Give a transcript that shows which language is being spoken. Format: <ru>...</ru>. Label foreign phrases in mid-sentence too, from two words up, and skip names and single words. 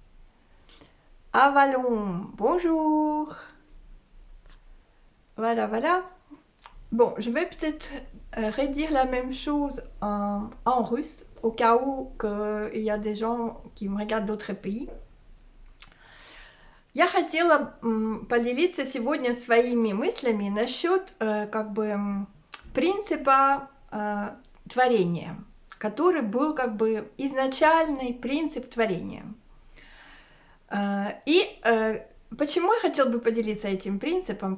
<fr>Avalon, bonjour. Voilà, voilà. Bon, je vais peut-être redire la même chose en russe, au cas où il y a des gens qui me regardent d'autres pays.</fr> <ru>Я хотела поделиться сегодня своими мыслями насчет как бы принципа творения, который был как бы изначальный принцип творения. И почему я хотела бы поделиться этим принципом?</ru>